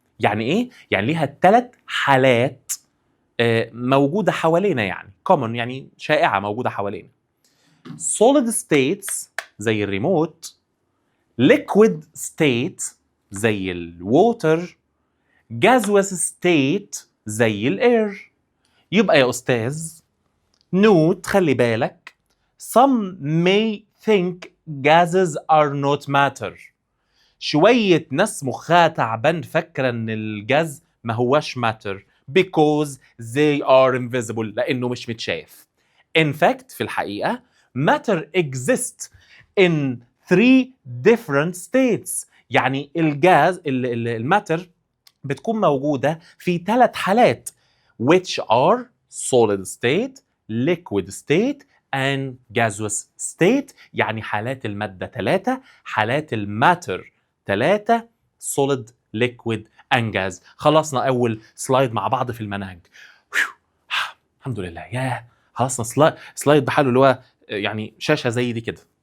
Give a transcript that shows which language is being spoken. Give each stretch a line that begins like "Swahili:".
Arabic: يعني ايه؟ يعني ليها 3 حالات موجوده حوالينا، يعني common يعني شائعه موجوده حوالينا.
English: solid states زي الريموت، liquid state زي الووتر، gaseous state زي الاير. يبقى يا استاذ نوت، خلي بالك، some may think gases are not matter.
Arabic: شوية ناس مخها تعبان فاكرة ان الجاز ما هواش matter because they are invisible، لانه مش متشاف.
English: In fact في الحقيقة matter exists in 3 different states. يعني الجاز الماتر بتكون موجودة في 3 حالات which are solid state, liquid state and gaseous state.
Arabic: يعني حالات المادة 3، حالات الماتر 3، solid, liquid and gas. خلصنا أول سلايد مع بعض في المنهج. الحمد لله، ياه خلصنا سلايد بحاله، اللي هو يعني شاشة زي دي كده.